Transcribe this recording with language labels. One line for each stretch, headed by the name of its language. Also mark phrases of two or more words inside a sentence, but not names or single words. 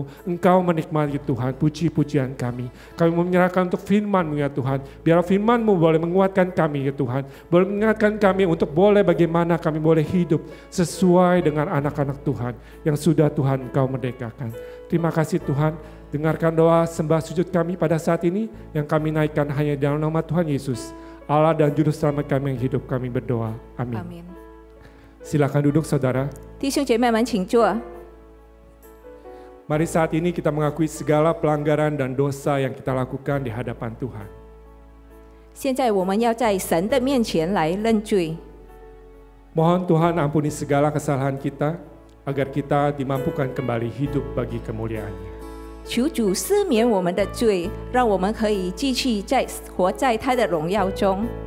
Indonesian: Engkau menikmati Tuhan puji-pujian kami. Kami menyerahkan untuk firman-Mu ya Tuhan, biar firman-Mu boleh menguatkan kami ya Tuhan, boleh mengingatkan kami untuk boleh bagaimana kami boleh hidup sesuai dengan anak-anak Tuhan yang sudah Tuhan Engkau merdekakan. Terima kasih Tuhan, dengarkan doa sembah sujud kami pada saat ini, yang kami naikkan hanya dalam nama Tuhan Yesus, Allah dan Juru Selamat kami yang hidup, kami berdoa. Amin. Amin. Silakan duduk saudara.
Chinese: 弟兄姐妹们，请坐。
Indonesian: Mari saat ini kita mengakui segala pelanggaran dan dosa yang kita lakukan di hadapan Tuhan.
Chinese: 现在我们要在神的面前来认罪，
Indonesian: Mohon Tuhan ampuni segala kesalahan kita, agar kita dimampukan kembali hidup bagi kemuliaan-Nya.
Chinese: 求主赦免我们的罪，让我们可以继续活在他的荣耀中。